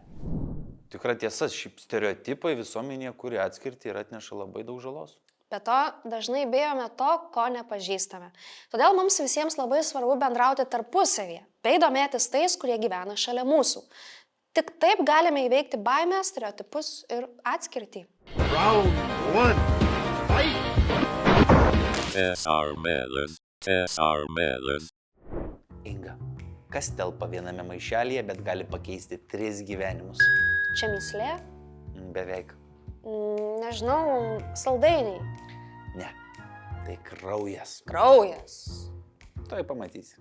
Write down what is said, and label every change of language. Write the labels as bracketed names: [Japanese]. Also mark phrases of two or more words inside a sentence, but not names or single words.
[Lithuanian] Tikra tiesa, šiaip stereotipai visuomenėje, kurie atskirti ir atneša labai daug žalos. Be to, dažnai bijome to, ko nepažįstame. Todėl mums visiems labai svarbu bendrauti tarpusavyje, bei domėtis tais, kurie gyvena šalia mūsų. Tik taip galime įveikti baimę, stereotipus ir atskirtį. [English] Round one, fight! [Lithuanian] SR Melon. Inga, kas telpa viename maišelyje, bet gali pakeisti 3 gyvenimus? Čia mįslė? Beveik. Nežinau, saldainiai. Ne, tai kraujas. Kraujas. Tuoj pamatysi.